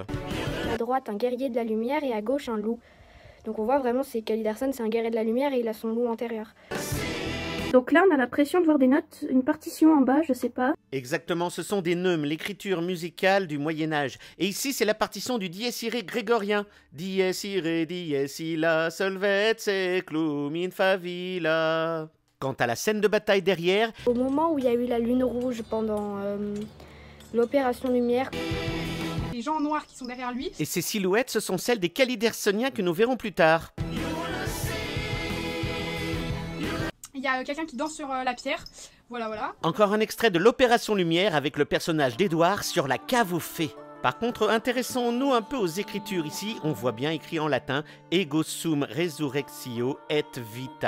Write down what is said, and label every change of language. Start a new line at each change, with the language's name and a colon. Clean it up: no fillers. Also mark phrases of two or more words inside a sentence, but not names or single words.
French: À droite un guerrier de la lumière et à gauche un loup. Donc on voit vraiment c'est Caliderson, c'est un guerrier de la lumière et il a son loup antérieur. Donc là, on a l'impression de voir des notes, une partition en bas, je sais pas. Exactement, ce sont des neumes, l'écriture musicale du Moyen-Âge. Et ici, c'est la partition du
Latin: dies irae
French: grégorien.
Latin: Dies irae, dies illa, solvet seclum in favilla.
French: Quant à la scène de bataille derrière, Au moment où il y a eu la lune rouge pendant l'opération Lumière, Les gens en noir qui sont derrière lui. et ces silhouettes, ce sont celles des Calidersoniens que nous verrons plus tard. Il y a quelqu'un qui danse sur la pierre. Voilà. Encore un extrait de l'Opération Lumière avec le personnage d'Édouard sur la cave aux fées. Par contre, intéressons-nous un peu aux écritures ici. On voit bien écrit en latin «
Latin: Ego sum resurrectio et vita ».